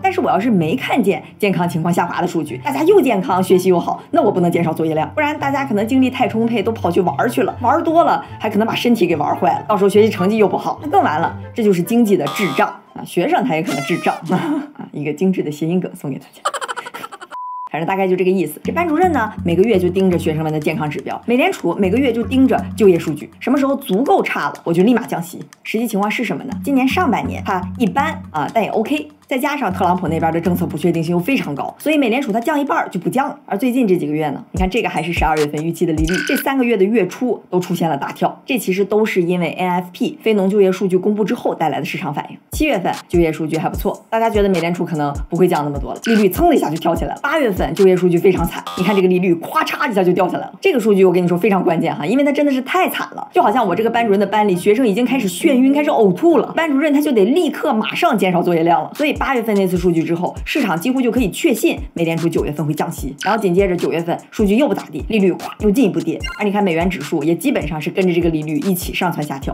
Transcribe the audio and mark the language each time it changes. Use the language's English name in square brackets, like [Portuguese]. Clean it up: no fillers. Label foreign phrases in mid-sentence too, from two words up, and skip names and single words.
[Chinese] 但是我要是沒看見健康情況下滑的数据，大家又健康学習又好，那我不能減少作業量，不然大家可能精力太充沛，都跑去玩去了，玩多了還可能把身體給玩壞了，到時候學習成績又不好，那更完了。這就是經濟的智障啊，學生他也可能智障啊，一個精緻的諧音梗送給大家。反正大概就這個意思。這班主任呢，每個月就盯着學生們的健康指標；美聯儲每個月就盯着就業數據，什麼時候足夠差了，我就立馬降息。實際情況是什麼呢？今年上半年它一般啊，但也 OK。再加上特朗普那邊的政策不確定性又非常高，所以美联儲它降一半就不降了。而最近这几个月呢，你看这个还是12月份预期的利率，这3个月的月初都出现了大跳，这其實都是因為 NFP 非農就業數據公布之後帶來的市場反應。7月份就業數據還不錯，大家覺得美聯儲可能不會降那麼多了，利率噌的一下就跳起來了。8月份就業數據非常慘，你看這個利率咵嚓一下就掉下來了。這個數據我跟你說非常關鍵哈，因為它真的是太慘了，就好像我這個班主任的班裡學生已經開始眩暈，開始嘔吐了，班主任他就得立刻馬上減少作業量了。所以8月份那次數據之後，市場幾乎就可以確信美聯儲9月份會降息，然後緊接着9月份數據又不咋地，利率咵又進一步跌，而你看美元指數也基本上是跟着這個利率一起上蹿下跳。